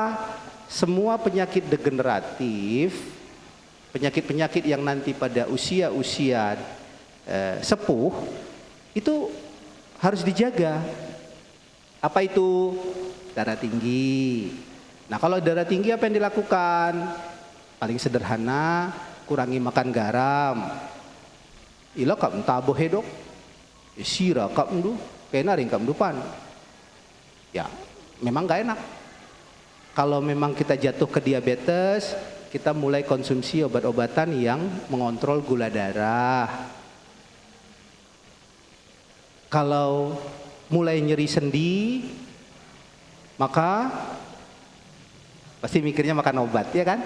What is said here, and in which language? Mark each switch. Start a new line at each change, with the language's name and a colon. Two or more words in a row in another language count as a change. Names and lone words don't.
Indonesian: Semua penyakit degeneratif, penyakit-penyakit yang nanti pada usia-usia sepuh itu harus dijaga. Apa itu? Darah tinggi. Nah kalau darah tinggi apa yang dilakukan? Paling sederhana, kurangi makan garam.
Batak Karo: Ila kam tabo hedok, sira kam du, kena ring kam dupan.
Indonesian: Ya, memang gak enak. Kalau memang kita jatuh ke diabetes, kita mulai konsumsi obat-obatan yang mengontrol gula darah. Kalau mulai nyeri sendi, maka pasti mikirnya makan obat, ya kan?